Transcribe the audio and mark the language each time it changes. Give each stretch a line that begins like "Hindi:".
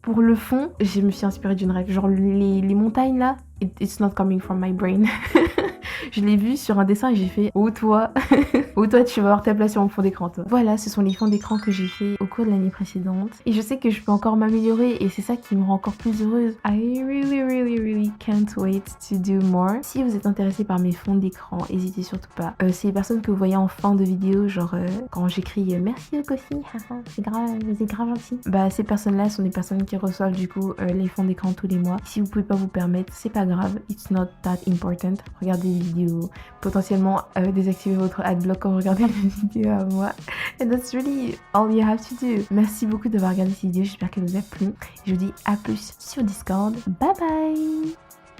French: Pour le fond, je me suis inspirée d'une règle. Genre les montagnes là,
English: it's not coming from my brain.
French: Je l'ai vu sur un dessin et j'ai fait oh toi, oh toi tu vas avoir ta place sur mon fond d'écran toi. Voilà, ce sont les fonds d'écran que j'ai fait au cours de l'année précédente et je sais que je peux encore m'améliorer et c'est ça qui me rend encore plus heureuse.
English: I really can't wait to do more.
French: Si vous êtes intéressé par mes fonds d'écran, n'hésitez surtout pas. C'est les personnes que vous voyez en fin de vidéo, genre quand j'écris merci Kosi, c'est grave gentil. Bah ces personnes-là sont des personnes qui reçoivent du coup les fonds d'écran tous les mois. Si vous pouvez pas vous permettre, c'est pas grave,
English: it's not that important.
French: Regardez les vidéos, potentiellement désactiver votre adblock quand vous regardez les vidéos à moi.
English: And that's really all you have to do.
French: Merci beaucoup d'avoir regardé cette vidéo, j'espère qu'elle vous a plu. Je vous dis à plus sur Discord. Bye bye.